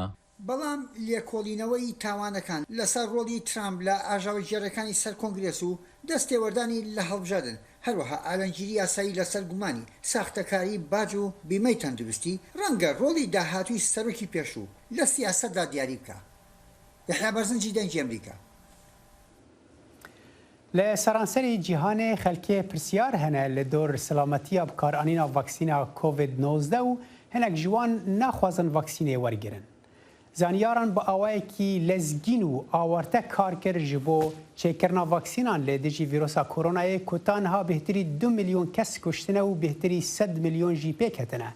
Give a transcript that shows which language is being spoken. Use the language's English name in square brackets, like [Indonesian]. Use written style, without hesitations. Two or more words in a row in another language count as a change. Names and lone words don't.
[Central Kurdish] بەڵام لێکۆڵینەوەی تاوانەکان لەسەر ڕۆڵی ترامپ لە ئاژاوە جێڕەکانی سەر کۆنگرێس و دەستێوەردانی لە هەڵبژاردن هەروەها ئالەنگیری یاسایی لەسەر گومانی ساختەکاری باج و بیمەی تەندروستی ڕەنگە ڕۆڵی داهاتووی سەرۆکی پێشوو لە سیاسەتدا دیاری بکە. یحیی بەرزنجی دەنگی ئەمریکا. لە سەرانسەری جیهانê [Kurdish] xelkê pirsiyar hene li dor selametiya bikaranîna vaksîna COVID-19 û hinek ji wan naxwazin vaksînê wergirin. Zanyaran bi awayekî lezgîn û awarte kar kir ji bo çêkirina vaksînan lê dijî vîrusa koronayê ku ta niha bêhtirî 2 milyon kes kuştine û bêhtirî 100 milyon jî pêk ketine.